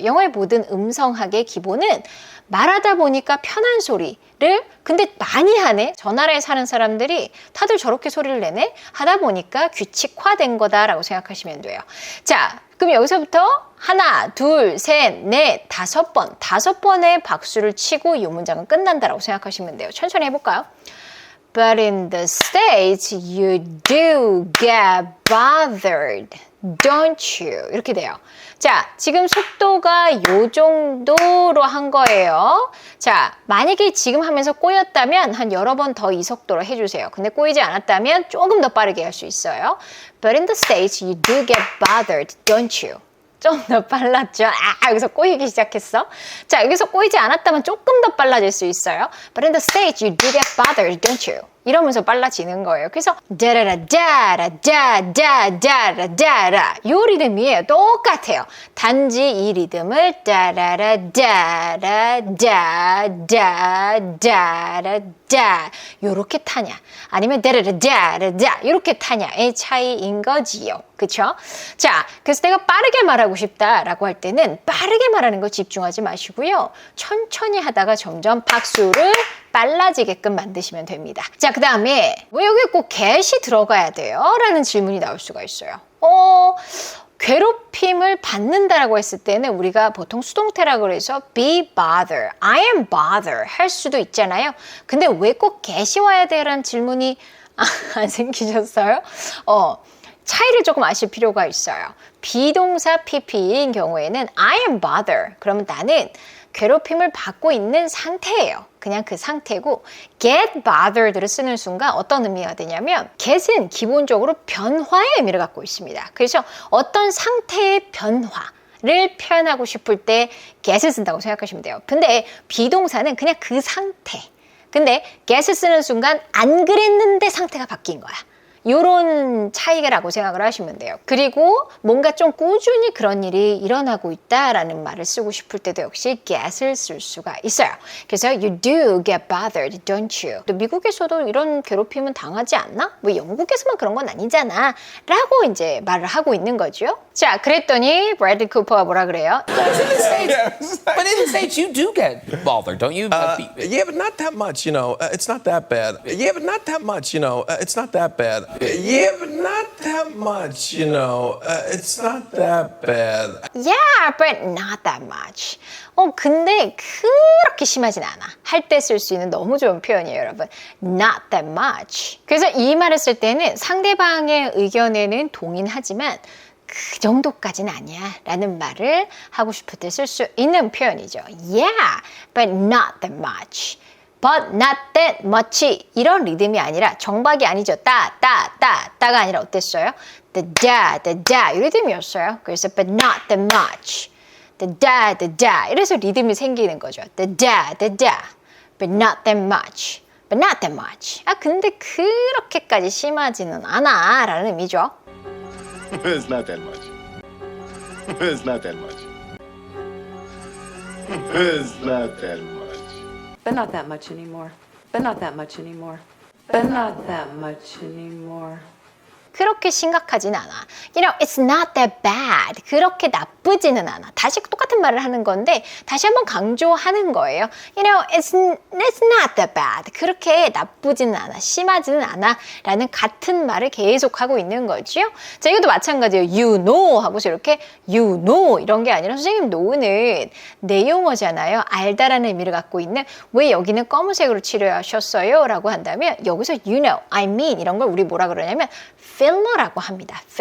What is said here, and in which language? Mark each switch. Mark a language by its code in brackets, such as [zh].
[ko] 영어의 모든 음성학의 기본은 말하다 보니까 편한 소리를 근데 많이 하네? 저 나라에 사는 사람들이 다들 저렇게 소리를 내네? 하다 보니까 규칙화된 거다라고 생각하시면 돼요. 자, 그럼 여기서부터 하나, 둘, 셋, 넷, 5번. 5번의 박수를 치고 이 문장은 끝난다라고 생각하시면 돼요. 천천히 해볼까요? [en] But in the States, you do get bothered, don't you? [ko] 이렇게 돼요. 자, 지금 속도가 요 정도로 한 거예요. 자, 만약에 지금 하면서 꼬였다면 한 여러 번 더 이 속도로 해주세요. 근데 꼬이지 않았다면 조금 더 빠르게 할 수 있어요. [en] But in the States, you do get bothered, don't you? [ko] 좀 더 빨랐죠? 여기서 꼬이기 시작했어. 자, 여기서 꼬이지 않았다면 조금 더 빨라질 수 있어요. [en] But in the States, you do get bothered, don't you? [ko] 이러면서 빨라지는 거예요. 그래서 다라라다라다다다라다라 요 리듬이에요. 똑같아요. 단지 이 리듬을 다라라다라다다라다 요렇게 타냐 아니면 다라라다라다 요렇게 타냐의 차이인 거지요. 그쵸? 자, 그래서 내가 빠르게 말하고 싶다라고 할 때는 빠르게 말하는 거 집중하지 마시고요. 천천히 하다가 점점 박수를 빨라지게끔 만드시면 됩니다. 자, 그 다음에 왜 여기 꼭 get이 들어가야 돼요? 라는 질문이 나올 수가 있어요. 괴롭힘을 받는다라고 했을 때는 우리가 보통 수동태라고 해서 [en] be bother, I am bother [ko] 할 수도 있잖아요. 근데 왜 꼭 get이 와야 돼라는 질문이 안 생기셨어요? 차이를 조금 아실 필요가 있어요. 비동사 PP인 경우에는 [en] I am bother. [ko] 그러면 나는 괴롭힘을 받고 있는 상태예요. 그냥 그 상태고 get bothered를 쓰는 순간 어떤 의미가 되냐면 get은 기본적으로 변화의 의미를 갖고 있습니다. 그래서 어떤 상태의 변화를 표현하고 싶을 때 get을 쓴다고 생각하시면 돼요. 근데 비동사는 그냥 그 상태. 근데 get을 쓰는 순간 안 그랬는데 상태가 바뀐 거야. 요런 차이라고 생각을 하시면 돼요. 그리고 뭔가 좀 꾸준히 그런 일이 일어나고 있다라는 말을 쓰고 싶을 때도 역시 get을 쓸 수가 있어요. 그래서 [en] you do get bothered, don't you? [ko] 또 미국에서도 이런 괴롭힘은 당하지 않나? 뭐 영국에서만 그런 건 아니잖아 라고 이제 말을 하고 있는 거죠. 자, 그랬더니 브래들리 쿠퍼가 뭐라 그래요? [en] But in the States, you do get bothered, don't you? Yeah, but not that much, you know. It's not that bad. Yeah, but not that much, you know. It's not that bad. Yeah, but not that much, you know. It's not that bad. Yeah, but not that much. [ko] 근데 그렇게 심하진 않아. 할 때 쓸 수 있는 너무 좋은 표현이에요, 여러분. [en] Not that much. [ko] 그래서 이 말을 쓸 때는 상대방의 의견에는 동의하지만 그 정도까지는 아니야 라는 말을 하고 싶을 때 쓸 수 있는 표현이죠. [en] Yeah, but not that much. But not that much. [ko] 이런 리듬이 아니라 정박이 아니죠. 따가 아니라 어땠어요? the da 이 리듬이었어요. 그래서 [en] but not that much. [ko] the da 이래서 리듬이 생기는 거죠. [en] the da but not that much. but not that much. [ko] 근데 그렇게까지 심하지는 않아 라는 의미죠. [en] It's not that much. It's not that much. It's not that much. But not that much anymore. But not that much anymore. But not that much anymore. [ko] 그렇게 심각하진 않아. [en] You know, it's not that bad. [ko] 그렇게 나쁘지는 않아. 다시 똑같은 말을 하는 건데 다시 한번 강조하는 거예요. [en] You know, it's not that bad. [ko] 그렇게 나쁘지는 않아. 심하지는 않아. 라는 같은 말을 계속하고 있는 거죠. 자, 이것도 마찬가지예요. You know 하고서 이렇게 you know 이런 게 아니라 선생님 know는 내용어잖아요. 알다라는 의미를 갖고 있는 왜 여기는 검은색으로 칠하셨어요? 라고 한다면 여기서 [en] you know, I mean [ko] 이런 걸 우리 뭐라 그러냐면 filler라고 합니다.